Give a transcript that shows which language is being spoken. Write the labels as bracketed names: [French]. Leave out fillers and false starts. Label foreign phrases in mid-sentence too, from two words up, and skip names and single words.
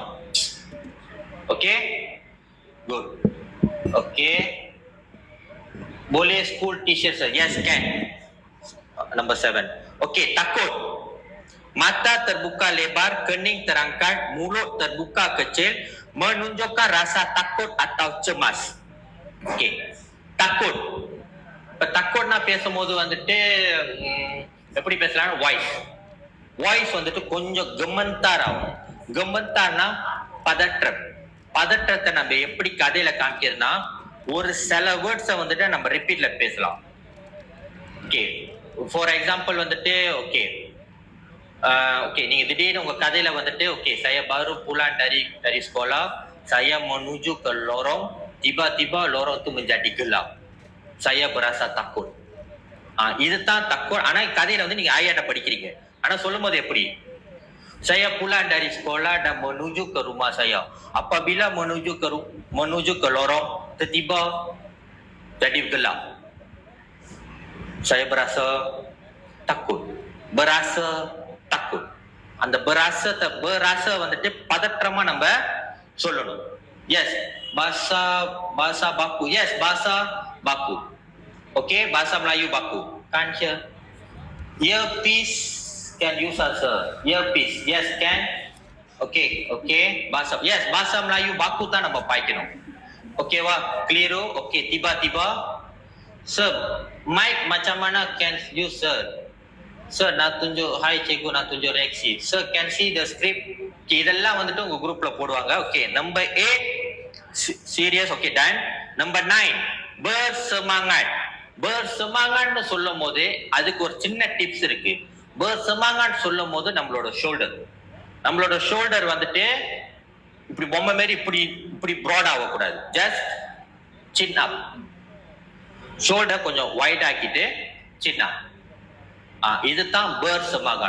[English] Okay, good. Okay, boleh school teacher sir? Yes, can. Number 7. [Malay] Okay, takut. Mata terbuka lebar, kening terangkat, mulut terbuka kecil, menunjukkan rasa takut atau cemas. Okay, takut. [Tamil] இப்ப takutனா பேசும்போது வந்துட்டு எப்படி பேசலாம்? வாய்ஸ் வந்துட்டு கொஞ்சம் கெமந்தார் ஆகும். கெமந்தார்னா பதற்றம். பதற்றத்தை நம்ம எப்படி கதையில காமிக்கிறதுனா ஒரு சில வேர்ட்ஸை வந்துட்டு நம்ம ரிப்பீட்ல பேசலாம். ஓகே, [English] for example [Tamil] வந்துட்டு ஓகே நீங்க திடீர்னு உங்க கதையில வந்துட்டு ஓகே [Malay] saya baru pulang dari sekolah, saya menuju ke lorong, tiba-tiba lorong itu menjadi gelap, saya berasa takut. [Tamil] இதுதான் தக்குவ. ஆனா கதையில வந்து நீங்க ஆயாட்ட படிக்கிறீங்க, ஆனா சொல்லும் போது எப்படி? [Malay] Saya pulang dari sekolah dan menuju ke rumah saya. Apabila menuju ke lorong, tiba-tiba jadi gelap. Saya berasa takut. [Tamil] அந்த berasa வந்துட்டு பதற்றமா நம்ம சொல்லணும். [Malay] Yes, bahasa baku. Yes, bahasa baku. Okay, bahasa Melayu baku. [English] Kan here. Earpiece can use as a earpiece. Yes, can. [Malay] Okay. Bahasa. Yes, bahasa Melayu baku [Tamil] தான் நம்ம பாய்க்கணும். ஓகேவா? [English] Clear? Okay, tiba-tiba. Sir, mic [Malay] macam mana [English] can use, sir? Sir, [Malay] நான் tunjuk, hi cikgu, நான் tunjuk reaksi. [English] Sir, can see the script? [Tamil] Okay, இதெல்லாம் வந்துட்டு உங்க குரூப்ல போடுவாங்க. [English] Okay, number 8, serious, okay, done. Number 9, [Malay] bersemangat. [Tamil] Bersemangatனு சொல்லும் போது அதுக்கு ஒரு சின்ன டிப்ஸ் இருக்கு. bersemangat சொல்லும் போது நம்மளோட ஷோல்டர் வந்துட்டு இப்படி பொம்மை மாதிரி இப்படி ப்ராட் ஆகக்கூடாது. [English] just chin up. [Tamil] ஷோல்டர் கொஞ்சம் வைட் ஆக்கிட்டு சின்ன இதுதான் bersemangat.